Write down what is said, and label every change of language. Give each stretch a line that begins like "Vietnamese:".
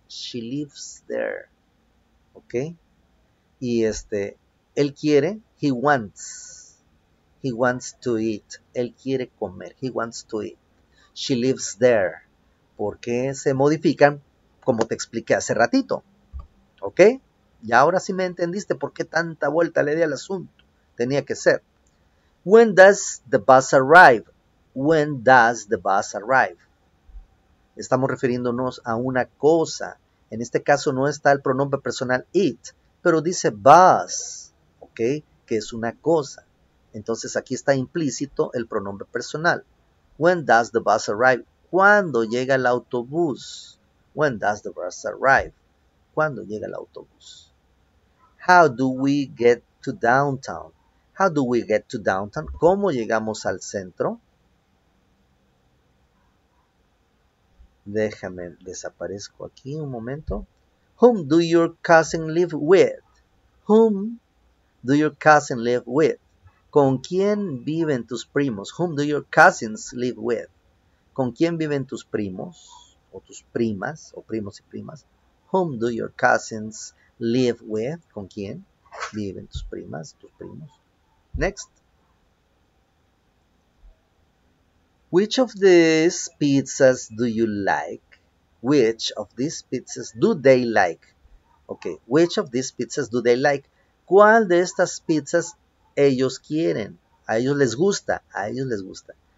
English: She lives there. ¿Ok?
Spanish: Y él quiere,
English: he wants. He wants to eat.
Spanish: Él quiere comer.
English: He wants to eat. She lives there.
Spanish: ¿Por qué se modifican? Como te expliqué hace ratito. ¿Ok? Y ahora sí me entendiste por qué tanta vuelta le di al asunto. Tenía que ser.
English: When does the bus arrive? When does the bus arrive?
Spanish: Estamos refiriéndonos a una cosa. En este caso no está el pronombre personal it, pero dice bus, ¿ok? Que es una cosa. Entonces aquí está implícito el pronombre personal.
English: When does the bus arrive?
Spanish: ¿Cuándo llega el autobús?
English: When does the bus arrive?
Spanish: ¿Cuándo llega el autobús?
English: How do we get to downtown? How do we get to downtown?
Spanish: ¿Cómo llegamos al centro? Déjame, desaparezco aquí un momento.
English: Whom do your cousin live with? Whom do your cousin live with?
Spanish: ¿Con quién viven tus primos?
English: Whom do your cousins live with?
Spanish: ¿Con quién viven tus primos? O tus primas, o primos y primas.
English: Whom do your cousins live with?
Spanish: ¿Con quién viven tus primas, tus primos?
English: Next. Which of these pizzas do you like? Which of these pizzas do they like? Ok, which of these pizzas do they like?
Spanish: ¿Cuál de estas pizzas ellos quieren? A ellos les gusta, a ellos les gusta.